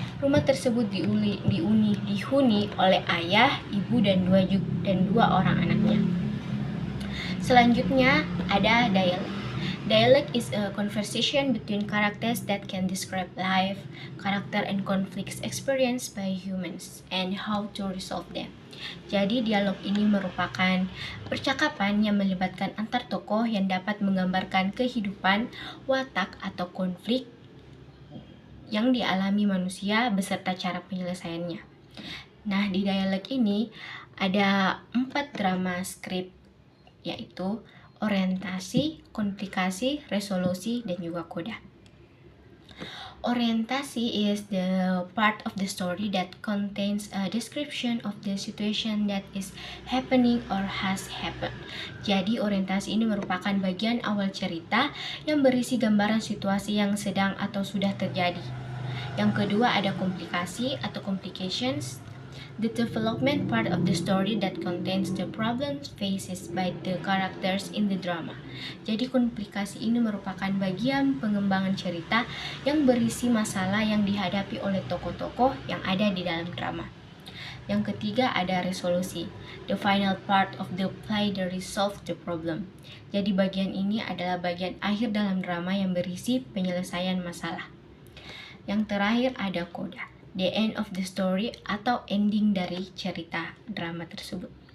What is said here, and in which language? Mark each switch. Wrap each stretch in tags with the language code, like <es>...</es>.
<id>Rumah tersebut dihuni oleh ayah, ibu, dan dua orang anaknya. Selanjutnya ada dialog.</id> <en>Dialogue is a conversation between characters that can describe life, character, and conflicts experienced by humans and how to resolve them.</en> <id>Jadi dialog ini merupakan percakapan yang melibatkan antar tokoh yang dapat menggambarkan kehidupan, watak, atau konflik yang dialami manusia beserta cara penyelesaiannya. Nah, di dialog ini ada 4 drama skrip, yaitu orientasi, komplikasi, resolusi, dan juga koda.</id> <en>Orientasi is the part of the story that contains a description of the situation that is happening or has happened.</en> <id>Jadi orientasi ini merupakan bagian awal cerita yang berisi gambaran situasi yang sedang atau sudah terjadi. Yang kedua ada komplikasi atau</id> <en>complications, the development part of the story that contains the problems faced by the characters in the drama.</en> <id>Jadi komplikasi ini merupakan bagian pengembangan cerita yang berisi masalah yang dihadapi oleh tokoh-tokoh yang ada di dalam drama. Yang ketiga ada resolusi,</id> <en>the final part of the play that resolve the problem.</en> <id>Jadi bagian ini adalah bagian akhir dalam drama yang berisi penyelesaian masalah. Yang terakhir ada koda,</id> <en>the end of the story</en> <id>atau ending dari cerita drama tersebut.</id>